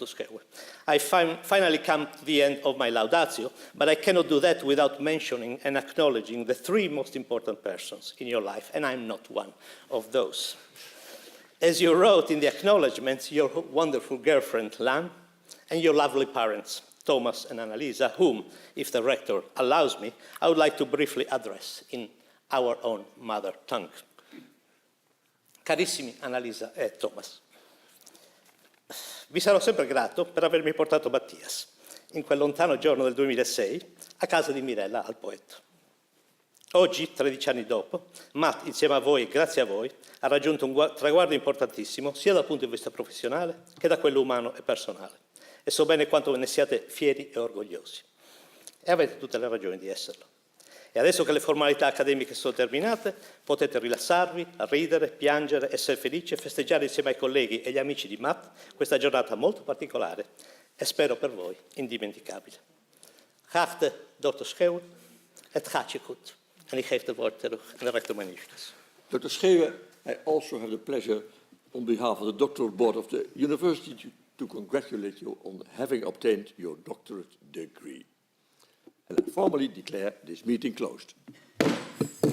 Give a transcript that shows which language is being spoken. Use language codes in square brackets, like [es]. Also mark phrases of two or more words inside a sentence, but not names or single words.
[en] Schewe, I finally come to the end of my laudatio, but I cannot do that without mentioning and acknowledging the three most important persons in your life, and I'm not one of those. As you wrote in the acknowledgements, your wonderful girlfriend, Lan, and your lovely parents, Thomas and Annalisa, whom, if the rector allows me, I would like to briefly address in our own mother tongue. [it] Carissimi Annalisa e Thomas, vi sarò sempre grato per avermi portato Mattias, in quel lontano giorno del 2006, a casa di Mirella al Poetto. Oggi, 13 anni dopo, Matt, insieme a voi e grazie a voi, ha raggiunto un traguardo importantissimo, sia dal punto di vista professionale che da quello umano e personale. E so bene quanto ne siate fieri e orgogliosi. E avete tutte le ragioni di esserlo. E adesso che le formalità accademiche sono terminate, potete rilassarvi, ridere, piangere, essere felici e festeggiare insieme ai colleghi e agli amici di Matt questa giornata molto particolare e spero per voi indimenticabile. [nl] Geachte Dr. Schewe, het gaat je goed. En ik geef het woord terug aan de rector magnificus. [en] Dr. Schewe, I also have the pleasure, on behalf of the doctoral board of the university, to congratulate you on having obtained your doctorate degree. And I formally declare this meeting closed.